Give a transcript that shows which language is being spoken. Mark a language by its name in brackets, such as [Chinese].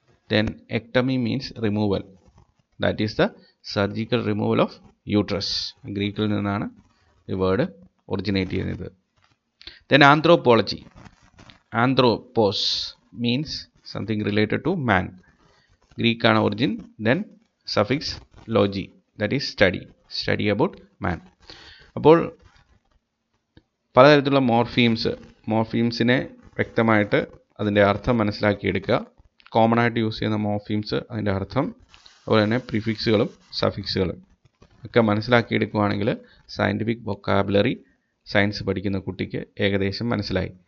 [English] Then ectomy means removal, that is the surgical removal of uterus. [Malayalam] ഗ്രീക്കിൽ നിന്നാണ് ഈ word originate ചെയ്യുന്നത്. [English] Then anthropology, anthropos means something related to man. [Malayalam] Greek ആണ് origin. [English] Then suffix logi, that is study about man. [Malayalam] അപ്പോൾ പലതരത്തിലുള്ള മോർഫീംസിനെ വ്യക്തമായിട്ട് അതിൻ്റെ അർത്ഥം മനസ്സിലാക്കിയെടുക്കുക. കോമൺ ആയിട്ട് യൂസ് ചെയ്യുന്ന മോർഫീംസ്, അതിൻ്റെ അർത്ഥം, അതുപോലെ തന്നെ പ്രിഫിക്സുകളും സഫിക്സുകളും ഒക്കെ മനസ്സിലാക്കിയെടുക്കുകയാണെങ്കിൽ സയൻറ്റിഫിക് വൊക്കാബുലറി സയൻസ് പഠിക്കുന്ന കുട്ടിക്ക് ഏകദേശം മനസ്സിലായി.